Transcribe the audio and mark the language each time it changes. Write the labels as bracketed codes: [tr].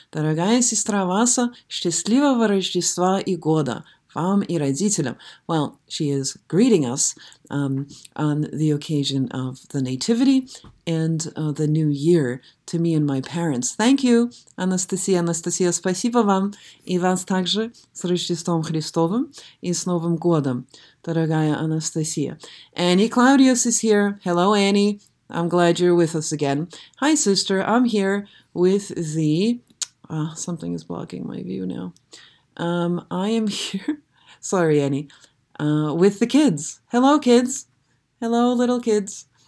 [ru] Дорогая сестра Васа, счастливого Рождества и года вам и родителям. [en] Well, she is greeting us on the occasion of the Nativity and the New Year to me and my parents. Thank you, Anastasia. [ru] Anastasia, спасибо вам и вас также с Рождеством Христовым и с Новым годом, дорогая Anastasia. [en] Annie Claudius is here. Hello, Annie. I'm glad you're with us again. Hi, sister. I'm here with the... something is blocking my view now. I am here... Sorry, Annie. With the kids. Hello, kids. Hello, little kids.